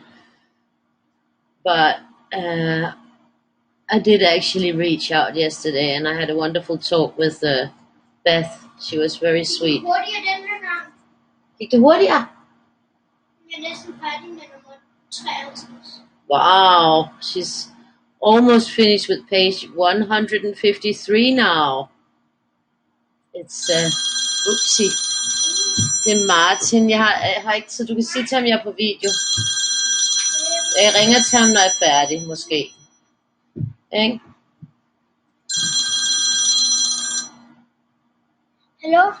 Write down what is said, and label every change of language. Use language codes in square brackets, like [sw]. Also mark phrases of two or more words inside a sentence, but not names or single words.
[en] But I did actually reach out yesterday, and I had a wonderful talk with Beth. She was very sweet. [da] Hurtigere den her gang. Gik det hurtigere? Jeg er næsten færdig med nummer 53. [en] Wow, she's almost finished with page 153 now. It's whoopsie. [da] Det er Martin. Jeg har ikke, så du kan sige til ham, jeg er på video. Jeg ringer til ham, når jeg er færdig, måske. Ikke? Hallo?